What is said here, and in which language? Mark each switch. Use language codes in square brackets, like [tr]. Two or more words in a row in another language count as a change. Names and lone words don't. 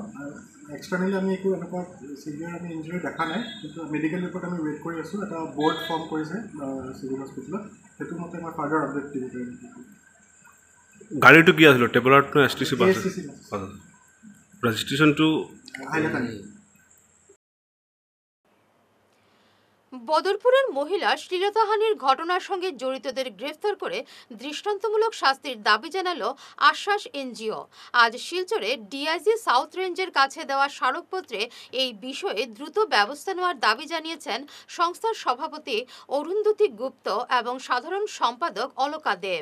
[as] এক্সটাৰ্নেলি আমি একো এনেকুৱা চিভিয়াৰ আমি ইঞ্জুৰি দেখা নাই, কিন্তু [en] medical report [as] আমি ৱেইট কৰি আছোঁ। এটা [en] board form [as] কৰিছে [en] civil hospitalত, [as] সেইটো মতে মই [en] further update [as] দিব পাৰিম। গাড়ীটো কি আছিল? টেবলাৰ নে STC বাছ? ৰেজিষ্ট্ৰেশ্যনটো হাইলাকান্দি। [bn] বদরপুরের মহিলা শ্লীলতাহানির ঘটনার সঙ্গে জড়িতদের গ্রেফতার করে দৃষ্টান্তমূলক শাস্তির দাবি জানালো আশ্বাস NGO। আজ শিলচরে DIG সাউথ রেঞ্জের কাছে দেওয়া স্মারকপত্রে এই বিষয়ে দ্রুত ব্যবস্থা নেওয়ার দাবি জানিয়েছেন সংস্থার সভাপতি অরুন্ধতী গুপ্ত এবং সাধারণ সম্পাদক অলকা দেব।